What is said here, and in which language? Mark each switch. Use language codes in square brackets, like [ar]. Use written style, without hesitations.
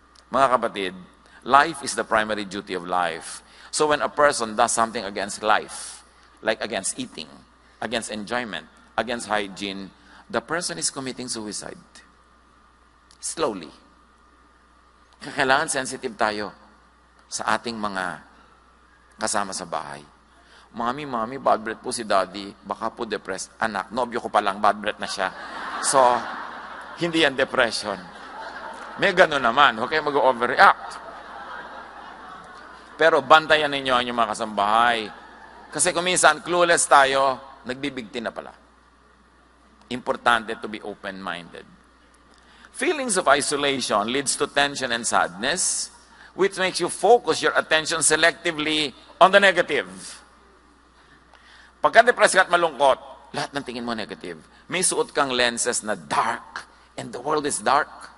[en] Mga kapatid, life is the primary duty of life. So when a person does something against life, like against eating, against enjoyment, against hygiene, the person is committing suicide. Slowly. [tl] Kailangan sensitive tayo sa ating mga kasama sa bahay. Mami, bad breath po si daddy, baka po depressed. Anak, nobyo ko pa lang, bad breath na siya. So, hindi yan depression. May gano'n naman, huwag kayo mag-overreact. Pero bantayan ninyo ang inyong mga kasambahay. Kasi kung minsan, clueless tayo, nagbibigti na pala. [en] Importante to be open-minded. Feelings of isolation leads to tension and sadness, which makes you focus your attention selectively on the negative. [tl] Pagka-depressed ka at malungkot, lahat ng tingin mo negative. May suot kang lenses na dark, [en] and the world is dark.